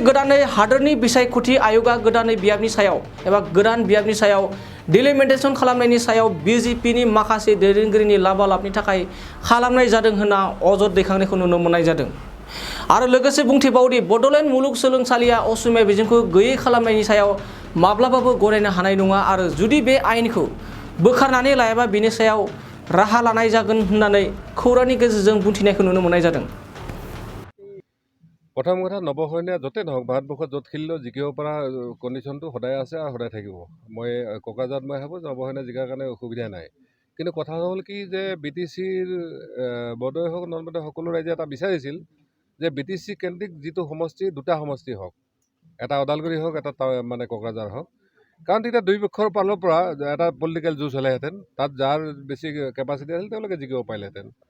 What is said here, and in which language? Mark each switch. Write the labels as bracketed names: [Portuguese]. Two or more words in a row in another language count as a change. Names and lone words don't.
[Bodo] गोदानै हादोरनि बिसायख'थि आय'गा गोदानै बियाबनि सायाव एबा गोदान बियाबनि सायाव डिलिमिटेसन खालामनायनि सायाव बिजेपिनि माखासे दैदेनगिरिनि लाबालाबनि थाखाय खालामनाय जादों होनना अजद दैखांनायखौ नुनो मोननाय जादों आरो लोगोसे बुंथिबावदि बड'लेण्ड मुलुगसोलोंसालिया असमिया बिजोंखौ गैयै खालामनायनि सायाव माब्लाबाबो गनायनो हानाय नङा आरो जुदि बे आयेनखौ बोखारनानै लायाबा बेनि सायाव राहा लानाय जागोन होननानै खौरांनि गेजेरजों बुंथिनायखौ नुनो मोननाय जादों। [Assamese] प्रथम কথা नवशरणीया য'তে নহওক ভাৰতবৰ্ষত য'ত খেলিলেও জিকিব পৰা কণ্ডিশ্যনটো সদায় আছে আৰু সদায় থাকিব। মই ককাজাত মই ভাবোঁ নৱশৰণীয়া জিকাৰ কাৰণে অসুবিধা নাই। কিন্তু কথা হ'ল কি যে BTCৰ বডোৱে হওক নন বডোৱে সকলো ৰাইজে এটা বিচাৰিছিল যে BTC কেন্দ্ৰিক যিটো সমষ্টি দুটা সমষ্টি হওক, এটা ওদালগুৰি হওক এটা মানে কক্ৰাঝাৰ হওক, কাৰণ তেতিয়া দুই পক্ষৰ ফালৰ পৰা এটা পলিটিকেল যুঁজ হ'লেহেঁতেন, তাত যাৰ বেছি কেপাচিটি আছিল তেওঁলোকে জিকিব পাৰিলেহেঁতেন।